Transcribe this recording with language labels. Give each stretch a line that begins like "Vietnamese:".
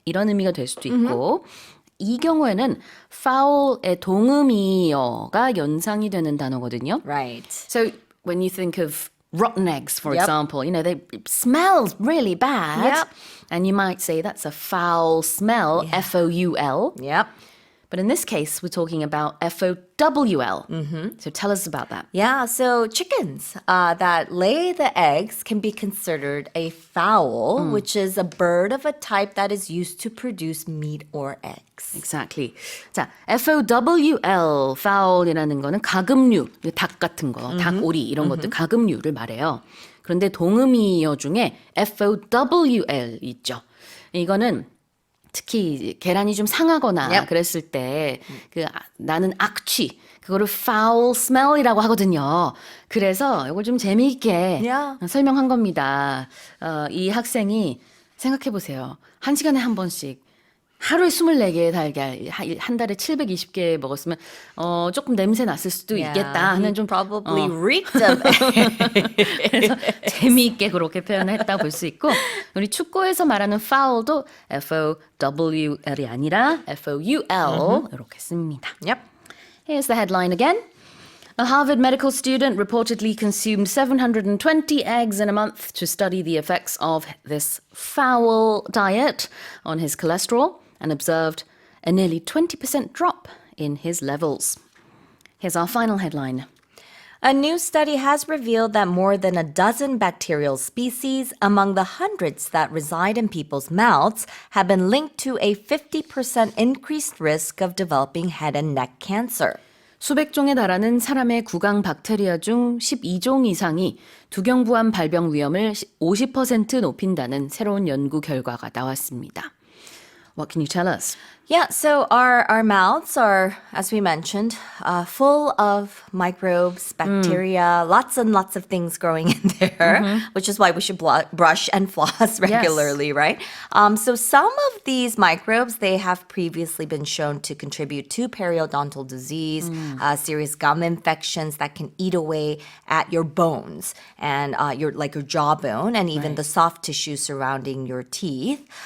Korean: 이런 의미가 될 수도 있고 이 경우에는 foul의 동음이어가 연상이 되는 단어거든요.
English: Right. So when you think of rotten eggs, for Yep. example, they smell really bad. Yep. And you might say that's a foul smell, F-O-U-L. Yep. But in this case, we're talking about F-O-W-L. So tell us about that. Yeah, so chickens that lay the eggs can be considered a fowl, which is a bird of a type that is used to produce meat or eggs. Exactly.
Korean: 자, F-O-W-L, foul이라는 거는 가금류, 닭 같은 거, 닭오리 이런 것들 가금류를 말해요. 그런데 동음이어 중에 F-O-W-L 있죠. 이거는 특히 계란이 좀 상하거나
English: Yep.
Korean: 그랬을 때 나는 악취 그거를
English: foul smell
Korean: 이라고 하거든요. 그래서 이걸 좀 재미있게
English: Yeah.
Korean: 설명한 겁니다. 이 학생이 생각해 보세요. 1시간에 한 번씩 하루에 24개의 달걀 한 달에 720개 먹었으면 조금 냄새 났을 수도 있겠다 하는 좀
English: probably reeked of
Korean: 그래서 재미있게 그렇게 표현했다 볼 수 있고 우리 축구에서 말하는 foul도 F-O-W-L이 아니라 F-O-U-L 이렇게 씁니다.
English: Yep. Here's the headline again. A Harvard medical student reportedly consumed 720 eggs in a month to study the effects of this foul diet on his cholesterol and observed a nearly 20% drop in his levels. Here's our final headline. A new study has revealed that more than a dozen bacterial species among the hundreds that reside in people's mouths have been linked to a 50% increased risk of developing head and neck cancer.
Korean: 수백 종에 달하는 사람의 구강 박테리아 중 12종 이상이 두경부암 발병 위험을 50% 높인다는 새로운 연구 결과가 나왔습니다.
English: What can you tell us? Yeah, so our mouths are, as we mentioned, full of microbes, bacteria, lots and lots of things growing in there, which is why we should brush and floss regularly, right? So some of these microbes, they have previously been shown to contribute to periodontal disease, serious gum infections that can eat away at your bones and your jawbone and even the soft tissue surrounding your teeth.